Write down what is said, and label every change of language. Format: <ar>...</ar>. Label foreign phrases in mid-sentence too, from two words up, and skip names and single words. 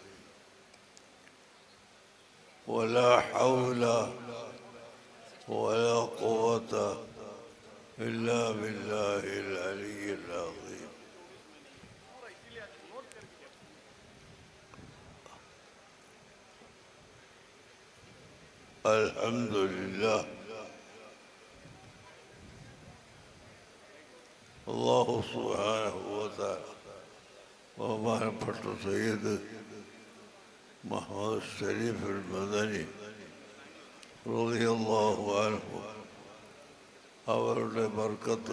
<ar>ولا حول ولا قوة إلا بالله العلي العظيم. الحمد لله. الله سبحانه وتعالى</ar> <ml>ബഹുമാനപ്പെട്ട സയ്യിദ് മുഹമ്മദ് ഷരീഫ് അൽ മദനി</ml> <ar>رضي الله عنه</ar> <ml>അവരുടെ ബർക്കത്ത്</ml>